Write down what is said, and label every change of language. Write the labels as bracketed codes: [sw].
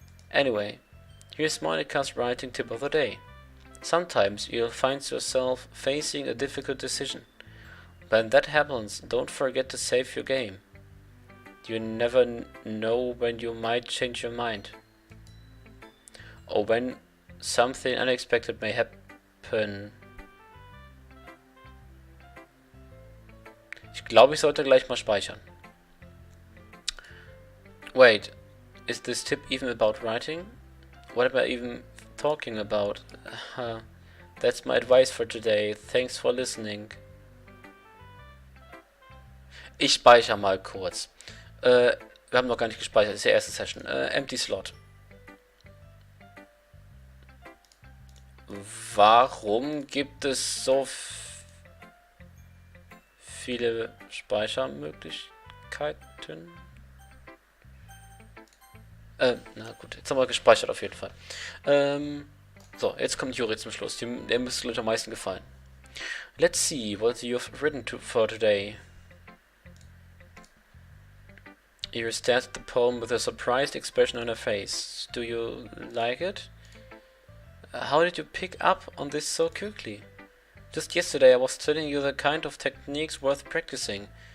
[en] Anyway, here's Monica's writing tip of the day. Sometimes you'll find yourself facing a difficult decision. When that happens, don't forget to save your game. You never know when you might change your mind. Or when something unexpected may happen. [de] Ich glaube, ich sollte gleich mal speichern. [en] Wait, is this tip even about writing? What am I even talking about? That's my advice for today. Thanks for listening. [de] Ich speichere mal kurz. Wir haben noch gar nicht gespeichert, das ist die erste Session. [en] Empty Slot. [de] Warum gibt es so viele Speichermöglichkeiten? Na gut, jetzt haben wir gespeichert auf jeden Fall. So, jetzt kommt Juri zum Schluss. Der müsste gleich am meisten gefallen. [en] Let's see what you've written for today. Iris stared at the poem with a surprised expression on her face. Do you like it? How did you pick up on this so quickly? Just yesterday I was telling you the kind of techniques worth practicing.